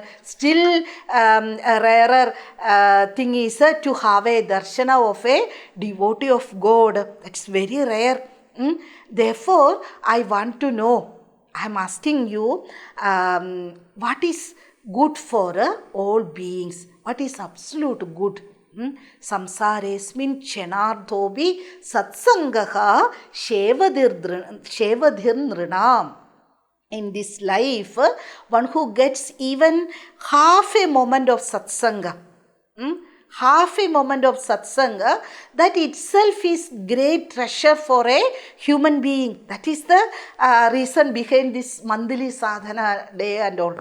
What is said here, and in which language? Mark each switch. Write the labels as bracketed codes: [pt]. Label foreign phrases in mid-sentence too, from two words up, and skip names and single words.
[en] Still a rarer thing is to have a darshana of a devotee of God. That's very rare. Therefore, I want to know, I am asking you, what is good for all beings? What is absolute good? [sa] संसारेऽस्मिन् क्षणार्धोऽपि सत्सङ्गः शेवधिर्नृणाम्. [en] In this life, one who gets even half a moment of satsanga, that itself is great treasure for a human being. That is the reason behind this monthly sadhana day and all.